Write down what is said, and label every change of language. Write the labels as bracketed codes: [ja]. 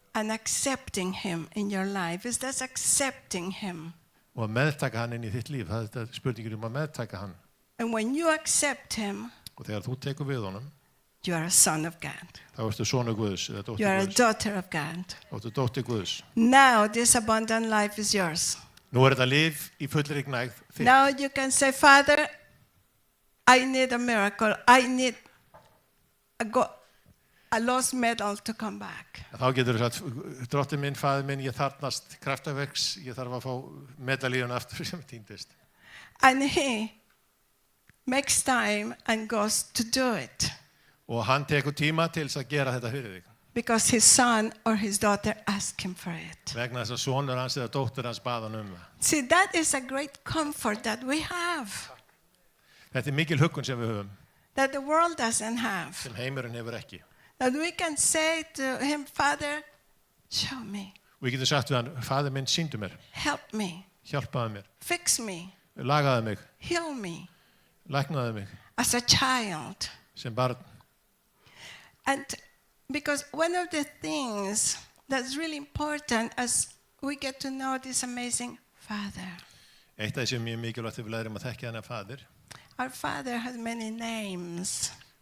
[en] And accepting him in your life is just accepting him. [is] Og að meðtaka hann inn í þitt líf, það er spurningin að meðtaka hann. [en] And when you accept him, [is] Og þegar þú tekur við honum, [en] you are a son of God. [is] þá ertu sonur Guðs eða [en] You [is] dóttir [en] are a [is] Guðs. [en] daughter of God. [is] Þá ertu dóttir Guðs. [en] Now this abundant life is yours. [is] Nú þetta líf í fullri gnægð þitt. [en] Now you can say, Father, I need a miracle. I need a lost medal to come back. [is] Þá getur þú sagt, drottinn minn, faðir minn, ég þarfnast kraftaverks, ég þarf að fá medalíun aftur sem týndist. [en] And he makes time and goes to do it [is] Og hann tekur tíma til þess að gera þetta fyrir þig. [en] because his son or his daughter asked him for it. [is] Vegna þess að sonur hans eða dóttir hans bað hann það. [en] See, that is a great comfort that we have, [is] Þetta mikil huggun sem við höfum, [en] that the world doesn't have. [is] sem heimurinn hefur ekki. [en] That we can say to him, Father, show me, [is] Og við getum sagt við hann, faðir minn, sýndu mér, [en] help me, [is] hjálpaðu mér, [en] fix me, [is] lagaðu mig, [en] heal me [is] læknaðu mig, [en] as a child. [is] sem barn. [en] And because one of the things that's really important as we get to know this amazing Father, [is] Eitt af því sem mjög mikilvægt þegar við lærum að þekkja hennar faðir. [en] our Father has many names,